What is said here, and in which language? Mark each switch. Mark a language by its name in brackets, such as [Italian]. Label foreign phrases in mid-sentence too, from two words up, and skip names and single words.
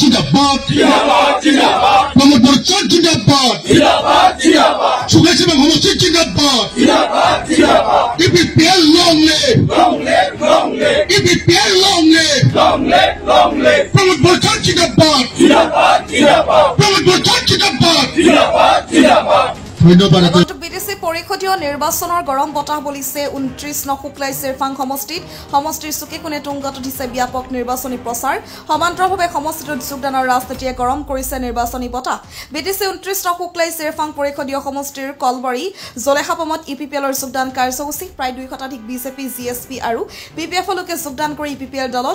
[Hindi] जिंदाबाद प्रमोद बड़ौदा जिंदाबाद सुभाष समष्टि जिंदाबाद EPPL [English] long live EPPL long live [Hindi] प्रमोद बड़ौदा जिंदाबाद प्रमोद बड़ौदा जिंदाबाद धन्यवाद [Assamese] বিটিসি পৰিষদীয় নিৰ্বাচনৰ গৰম বতাহ বলিছে 29 নং শুক্লাই চেৰফাং সমষ্টিৰ চুকে কোণে তুংগত উঠিছে ব্যাপক নিৰ্বাচনী প্ৰচাৰ সমান্তৰালভাৱে সমষ্টিটোত যোগদানৰ ৰাজনীতিয়ে গৰম কৰিছে নিৰ্বাচনী বতাহ বিটিসি 29 নং শুক্লাই চেৰফাং পৰিষদীয় সমষ্টিৰ কলবাৰী জলেহাপমত EPPLৰ যোগদান কাৰ্যসূচী প্ৰায় 2 শতাধিক বিজেপি জিএছপি আৰু বিপিএফ লোকে যোগদান কৰি EPPL দলত